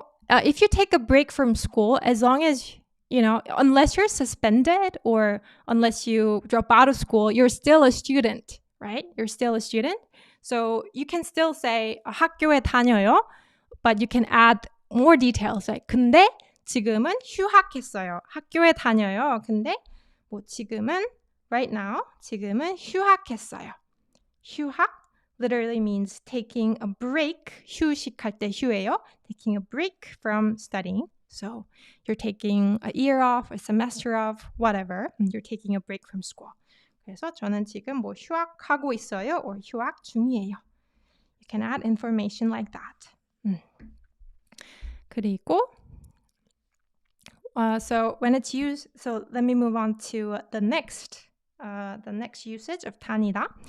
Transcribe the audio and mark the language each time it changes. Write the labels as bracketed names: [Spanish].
[English] If you take a break from school, as long as, unless you're suspended or unless you drop out of school, you're still a student, right? You're still a student. So you can still say [Korean] 학교에 다녀요, [English] but you can add more details. [Korean] Like, 근데 지금은 휴학했어요. 학교에 다녀요. 근데 지금은 [English] right now, [Korean] 지금은 휴학했어요. [English] 휴학 literally means taking a break. [Korean] 휴식할 때 휴예요. [English] Taking a break from studying. So you're taking a year off, a semester off, whatever. You're taking a break from school. [Korean] 그래서 저는 지금 휴학하고 있어요 or 휴학 중이에요. [English] You can add information like that. [Korean] 그리고 [English] so when it's used, so let me move on to the next usage of 다니다.